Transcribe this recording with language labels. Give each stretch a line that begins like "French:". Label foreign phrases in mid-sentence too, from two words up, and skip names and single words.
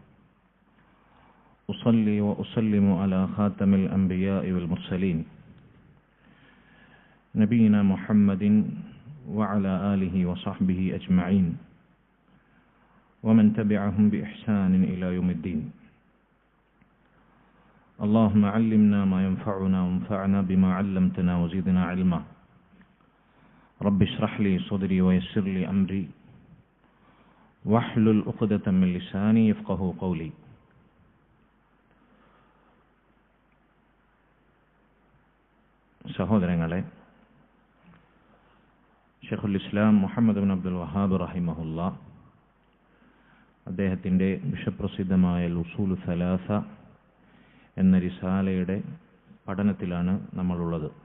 Arabic: أصلي وأسلم على خاتم الأنبياء والمرسلين نبينا محمد وعلى آله وصحبه أجمعين ومن تبعهم بإحسان إلى يوم الدين. اللهم علمنا ما ينفعنا وانفعنا بما علمتنا وزدنا علما. رب اشرح لي صدري ويسر لي أمري واحلل عقدة من لساني يفقهوا قولي.
Malayalam: സഹോദരങ്ങളെ, ഷെയ്ഖുൽ ഇസ്ലാം മുഹമ്മദ് ബിൻ അബ്ദുൽ വഹാബ് റഹിമഹുല്ലാ അദ്ദേഹത്തിൻ്റെ വിശ്വപ്രസിദ്ധമായ ഉസൂലു സലാസ എന്ന റിസാലയുടെ പഠനത്തിലാണ് നമ്മളുള്ളത്.